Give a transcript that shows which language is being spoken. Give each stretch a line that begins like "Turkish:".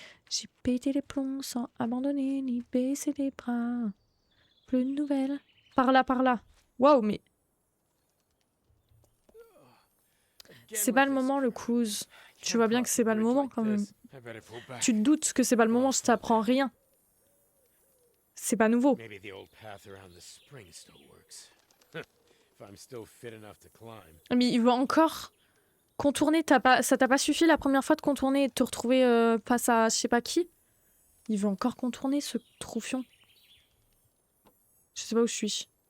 French: J'ai pété les plombs sans abandonner ni baisser les bras. Plus de nouvelles. Par là, par là. Waouh, mais... C'est pas le moment, le cousin. Tu vois bien que c'est pas le moment, quand même. Tu te doutes que c'est pas le moment, je t'apprends rien. C'est pas nouveau.
English: Maybe the old path around the spring still works. If I'm still fit enough to climb.
French: Mais il veut encore contourner. Ça t'a pas suffi la première fois de contourner et de te retrouver face à je sais pas qui? Il veut encore contourner ce troufion. Je sais pas où je suis.